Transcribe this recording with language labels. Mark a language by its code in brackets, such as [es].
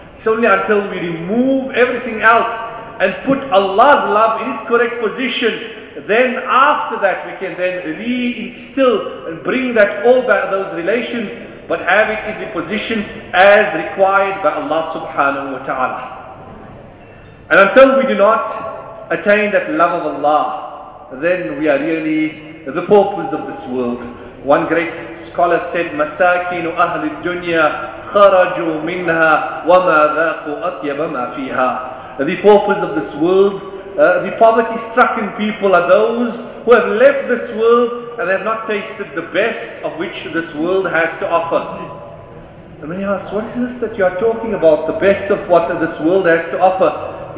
[en] It's only until we remove everything else and put Allah's love in its correct position, then after that we can then reinstill and bring that all back, those relations, but have it in the position as required by Allah subhanahu wa ta'ala. And until we do not attain that love of Allah, then we are really the paupers of this world. One great scholar said, [ar] مَسَاكِنُ أَهْلِ الدُّنْيَا خَرَجُوا مِنْهَا وَمَا ذَاقُوا أَطْيَبَ مَا فِيهَا. [en] The paupers of this world, the poverty stricken people, are those who have left this world and they have not tasted the best of which this world has to offer. And when he asked, what is this that you are talking about, the best of what this world has to offer?